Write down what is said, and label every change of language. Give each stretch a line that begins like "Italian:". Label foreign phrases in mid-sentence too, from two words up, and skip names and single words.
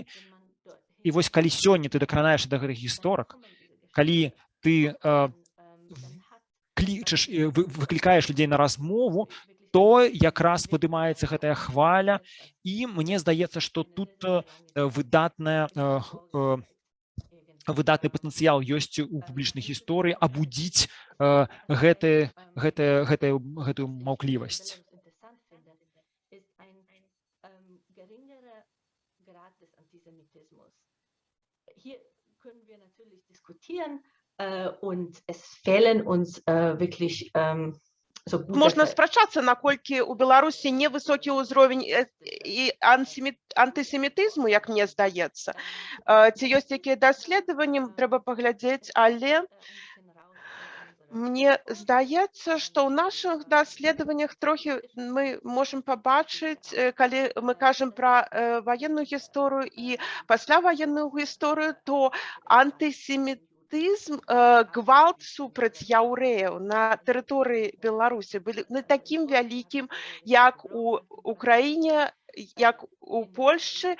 Belarusian: І вось калі сёння ты дакранаешся да гэтых гісторак, калі ты клічаш, выклікаеш людзей на размову, то якраз падымаецца гэтая хваля, і мне здаецца, што тут выдатны патэнцыял ёсць у публічнай гісторыі абудзіць гэтую маўклівасць.
German: Und es fehlen uns wirklich
Belarusian: Можна спрачацца, наколькі ў Беларусі невысокі ўзровень і антысемітызму, як мне здаецца. Ці ёсць якія даследаванні, трэба паглядзець, але мне здаецца, што ў нашых даследаваннях трохі мы можам пабачыць, калі мы кажам пра ваенную гісторыю і пасляваенную гісторыю, то антысемітызм, гвалт супраць яўрэяў на тэрыторыі Беларусі былі не такім вялікім, як у Украіне, як у Польшчы.